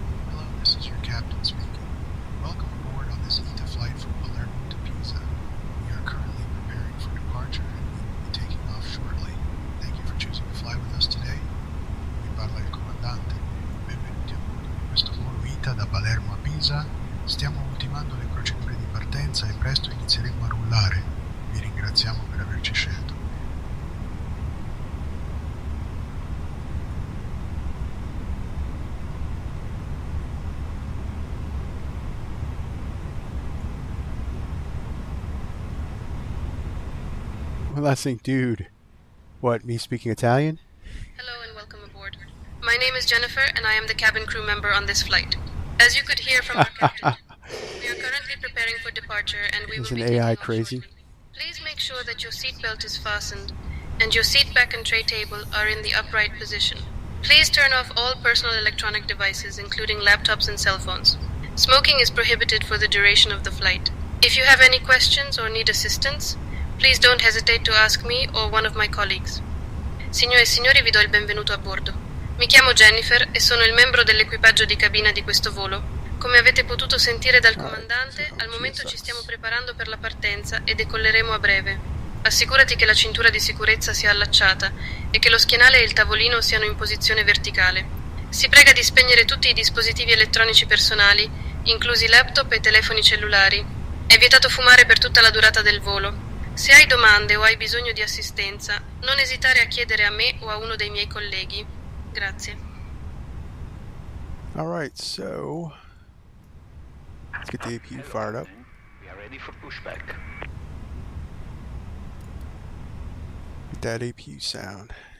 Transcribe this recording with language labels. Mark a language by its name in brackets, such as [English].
[English] Hello, this is your captain speaking. Welcome aboard on this ITA flight from Palermo to Pisa. We are currently preparing for departure and we will be taking off shortly. Thank you for choosing to fly with us today. [Italian] Vi parla il comandante. Benvenuti a bordo di questo volo ITA da Palermo a Pisa. Stiamo ultimando le procedure di partenza e presto inizieremo a rullare. Vi ringraziamo per averci scelto. [English] Well, last thing, dude. What, me speaking Italian? Hello and welcome aboard. My name is Jennifer and I am the cabin crew member on this flight. As you could hear from our captain, we are currently preparing for departure and we Is will an be taking AI off crazy? shortly. Please make sure that your seatbelt is fastened and your seat back and tray table are in the upright position. Please turn off all personal electronic devices, including laptops and cell phones. Smoking is prohibited for the duration of the flight. If you have any questions or need assistance, please don't hesitate to ask me or one of my colleagues. [Italian] Signore e signori, vi do il benvenuto a bordo. Mi chiamo Jennifer e sono il membro dell'equipaggio di cabina di questo volo. Come avete potuto sentire dal comandante, al momento ci stiamo preparando per la partenza e decolleremo a breve. Assicurati che la cintura di sicurezza sia allacciata e che lo schienale e il tavolino siano in posizione verticale. Si prega di spegnere tutti i dispositivi elettronici personali, inclusi laptop e telefoni cellulari. È vietato fumare per tutta la durata del volo. Se hai domande o hai bisogno di assistenza, non esitare a chiedere a me o a uno dei miei colleghi. Grazie. [English] Alright, so let's get the APU fired up. We are ready for pushback. Get that APU sound.